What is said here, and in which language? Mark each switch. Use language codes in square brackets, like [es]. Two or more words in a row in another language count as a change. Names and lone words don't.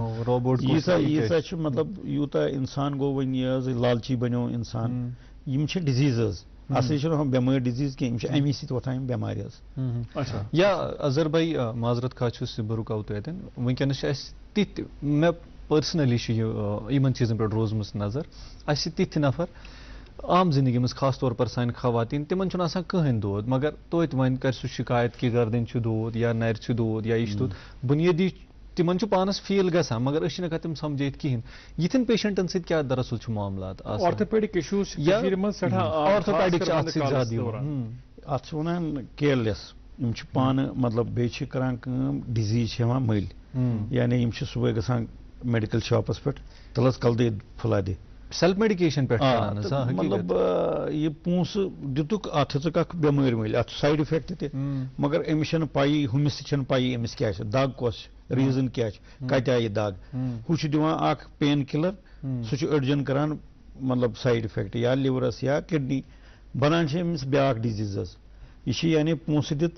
[ks] روبوٹ ییٖژاہ چھِ مطلب یوٗتاہ انسان گوٚو وۄنۍ یہِ حظ لالچی بنیو انسان یِم چھِ ڈِزیٖز حظ اصلی چھنہٕ بٮ۪مٲرۍ ڈِزیٖز کینٛہہ یِم چھِ امی سۭتۍ وۄتھان یِم بٮ۪مارِ حظ یا اظہر بھائی معذرت خواہ چھُس بہٕ رُکاو تۄہہِ اَتٮ۪ن وٕنکٮ۪نس چھِ اَسہِ تِتھۍ مےٚ پٔرسنلی چھُ یِمن چیٖزن پٮ۪ٹھ روٗزمٕژ نظر اَسہِ چھِ تِتھۍ نفر عام زندگی منٛز [ur] خاص طور پر [ks] سانہِ خواتیٖن تِمن چھُنہٕ آسان کٕہٕنۍ دود مگر توتہِ وۄنۍ کر سُہ شکایت کہِ گردن چھُ دود یا نرِ چھُ دود یا یہِ چھُ دود بُنیٲدی تِمن چھُ پانس فیٖل گژھان مگر أسۍ چھِنہٕ ہٮ۪کان تِم سمجھٲیِتھ کِہیٖنۍ یِتھٮ۪ن پیشنٹن سۭتۍ کیٛاہ دراصل چھُ معاملات آسان [en] orthopedic issues [ks] آرتھوپیڈک چھِ اتھ سۭتۍ زیادٕ یِوان اتھ چھِ ونان کیئرلیس یِم چھِ پانہٕ مطلب بیٚیہِ چھِ کران کٲم ڈِزیٖز چھِ یِوان مٔلۍ یعنی یِم چھِ صُبحٲے گژھان [en] medical shops [ks] پٮ۪ٹھ تل حظ کل دے پھُلا دے [en] self medication پٮ۪ٹھ [ks] مطلب یہ پونسہٕ دِتُکھ اتھ ہیژٕکھ اکھ بٮ۪مٲرۍ مٔلۍ اتھ چھُ [en] side effect [ks] تہِ مگر أمِس چھنہٕ پَیی ہُمِس تہِ چھنہٕ پَیی أمِس کیٛاہ چھِ دگ کۄس چھِ ریٖزن کیٛاہ چھِ کتہِ آیہِ دگ ہُہ چھُ دِوان اکھ [en] pain killer [ks] سُہ چھُ أڑجن کران مطلب [en] side effect [ks] یا لِورس یا کڈنی بنان چھِ أمِس بیاکھ ڈِزیٖز حظ یہِ چھِ یعنی پونسہٕ دِتھ